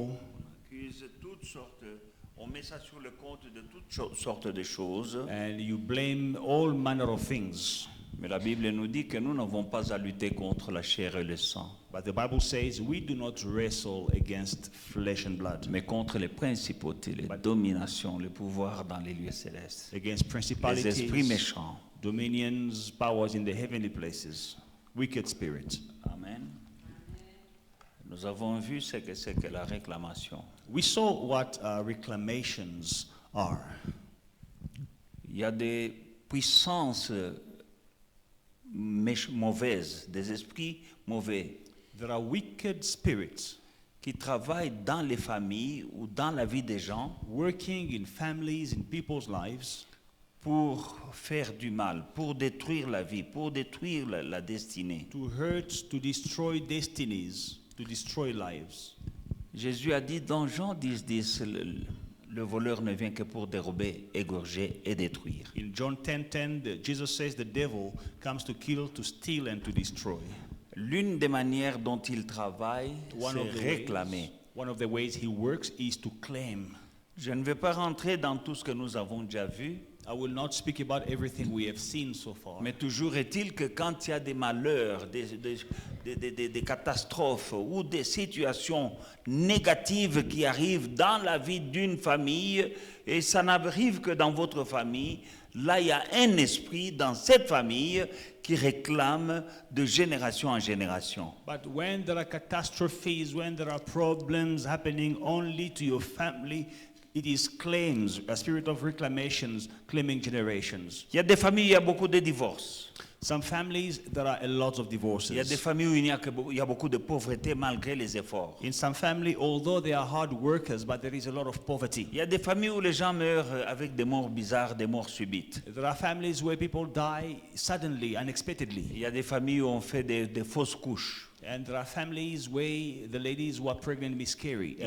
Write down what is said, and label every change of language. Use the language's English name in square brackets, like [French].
[French] on accuse toutes sortes, on met ça sur le compte de toutes sortes de choses. [English] And you blame all manner of things. [French] Mais la Bible nous dit que nous n'avons pas à lutter contre la chair et le sang, [English] But the Bible says we do not wrestle against flesh and blood, [French] mais contre les principautés, les dominations, les pouvoirs dans les lieux célestes, [English] against [French] les [English] principalities, [French] esprits méchants. [English] dominions, powers in the heavenly places, wicked spirits. Amen. [French] Nous avons vu ce que c'est que la réclamation. [English] We saw what reclamations are. [French] Il y a des puissances mauvaises, des esprits mauvais [English] There are wicked spirits [French] qui travaillent dans les familles ou dans la vie des gens [English] working in families, in people's lives, [French] pour faire du mal, pour détruire la vie, pour détruire la destinée. [English] to hurt, to destroy destinies, to destroy lives. [French] Jésus a dit dans Jean 10, le voleur ne vient que pour dérober, égorger et détruire. [English] In John 10:10, Jesus says the devil comes to kill, to steal, and to destroy. [French] L'une des manières dont il travaille, c'est réclamer. [English] One of the ways he works is to claim. [French] Je ne vais pas rentrer dans tout ce que nous avons déjà vu, [English] I will not speak about everything we have seen so far. [French] mais toujours est-il que quand il y a des malheurs, des catastrophes ou des situations négatives qui arrivent dans la vie d'une famille, et ça n'arrive que dans votre famille, là il y a un esprit dans cette famille qui réclame de génération en génération. [English] But when there are catastrophes, when there are problems happening only to your family, it is claims, a spirit of reclamations, claiming generations. [French] Il y a des familles où il y a beaucoup de divorces. [English] Some families, there are a lot of divorces. [French] Il y a des familles où il y a beaucoup de pauvreté malgré les efforts. [English] In some family, although they are hard workers, but there is a lot of poverty. [French] Il y a des familles où les gens meurent avec des morts bizarres, des morts subites. [English] There are families where people die suddenly, unexpectedly. [French] Il y a des familles où on fait des fausses couches. [English] And there are families where the ladies who are pregnant miscarry a